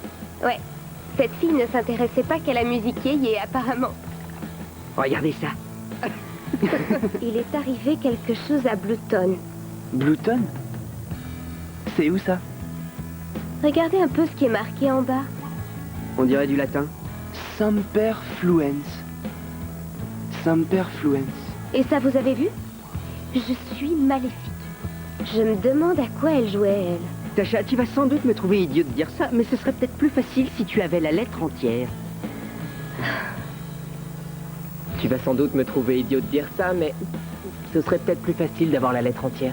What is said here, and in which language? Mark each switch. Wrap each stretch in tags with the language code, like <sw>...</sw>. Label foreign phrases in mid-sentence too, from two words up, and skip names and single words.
<fr>Ouais, cette fille ne s'intéressait pas qu'à la musique et apparemment. Regardez ça. Il est arrivé quelque chose à Blueton. Blueton? C'est où ça? Regardez un peu ce qui est marqué en bas. On dirait du latin.</fr> <la>Semper Fluens. Semper Fluens.</la> <fr>Et ça, vous avez vu? Je suis maléfique. Je me demande à quoi elle jouait, elle. Tasha, tu vas sans doute me trouver idiot de dire ça, mais ce serait peut-être plus facile si tu avais la lettre entière. Tu vas sans doute me trouver idiot de dire ça, mais ce serait peut-être plus facile d'avoir la lettre entière.</fr>